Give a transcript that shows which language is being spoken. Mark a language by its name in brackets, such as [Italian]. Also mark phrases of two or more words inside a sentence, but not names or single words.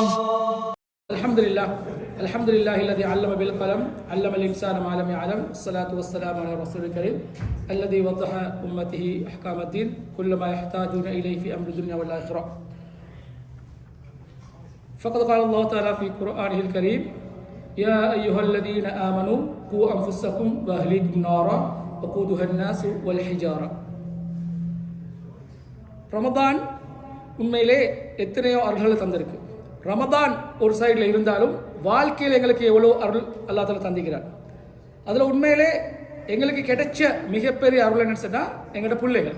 [Arabic] الحمد لله الذي علم بالقلم علم الإنسان ما لم يعلم الصلاة والسلام على رسول الكريم الذي وضح أمته أحكام الدين كل ما يحتاجون إليه في أمر الدنيا والآخرة. فقد قال الله تعالى في قرآنه الكريم: يا أيها الذين آمنوا قوا أنفسكم وأهليكم نارا وقودها الناس والحجارة. [Tamil] ரமதான் உண்மையிலே எத்தனையோ அருள்களை தந்திருக்கு. ரமதான் ஒரு சைடில் இருந்தாலும் வாழ்க்கையில் எங்களுக்கு எவ்வளோ அருள் [Arabic] الله تعالى [Tamil] தந்திக்கிறார். அதில் உண்மையிலே எங்களுக்கு கிடைச்ச மிகப்பெரிய அருள் என்னன்னு சொன்னால் எங்களோட பிள்ளைகள்.